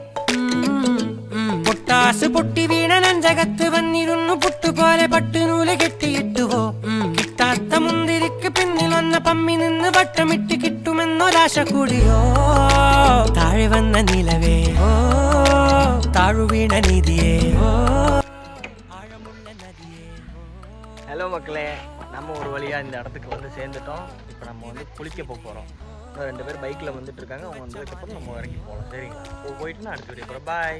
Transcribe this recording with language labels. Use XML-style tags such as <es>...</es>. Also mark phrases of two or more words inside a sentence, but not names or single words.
<ml>പൊട്ടാസ് പൊട്ടി വീണ നഞ്ചകത്ത് വന്നിരുന്നു പുട്ടുപോലെ പട്ടുനൂല് കെട്ടിയിട്ടുവോ കിട്ടാത്ത മുന്തിരിക്ക് പിന്നിൽ വന്ന പമ്മി നിന്ന് വട്ടമിട്ട് കിട്ടുമെന്നൊരാശ കൂടിയോ താഴെ വന്ന നിലവേ ഓ താഴു വീണ നിധിയേ ഓ ആഴമുള്ള നദിയേ.</ml> <ta>ஹலோ மக்களே, நம்ம ஒரு வழியாக இந்த இடத்துக்கு வந்து சேர்ந்துட்டோம். இப்போ நம்ம வந்து குளிக்க போகிறோம். இன்னும் 2 பேர் பைக்கில் வந்துட்டு இருக்காங்க. அவங்க வந்ததுக்கப்புறம் நம்ம இறங்கி போகலாம். சரிங்களா? போயிட்டு நான் அடுத்த வீடியோ போகிறேன். பாய்.</ta>